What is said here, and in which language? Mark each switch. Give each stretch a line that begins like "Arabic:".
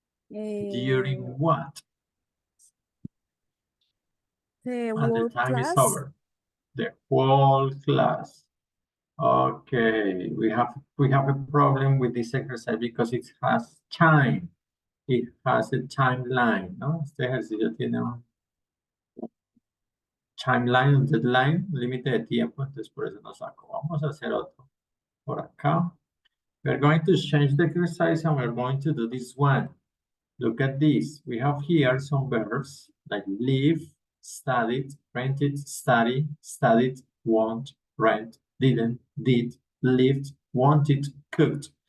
English: During uh, what? the And the whole time is class. over. The whole class. Okay, we have a problem with this exercise because it has time. It has a timeline, ¿no?
Spanish: Este ejercicio tiene un timeline, un deadline, un límite de tiempo, entonces por eso nos saco. Vamos a hacer otro por acá.
English: We're going to change the exercise and we're going to do this one. Look at this. We have here some verbs like live, studied, rented, study, studied, want, rent, didn't, did, lived, wanted, cooked.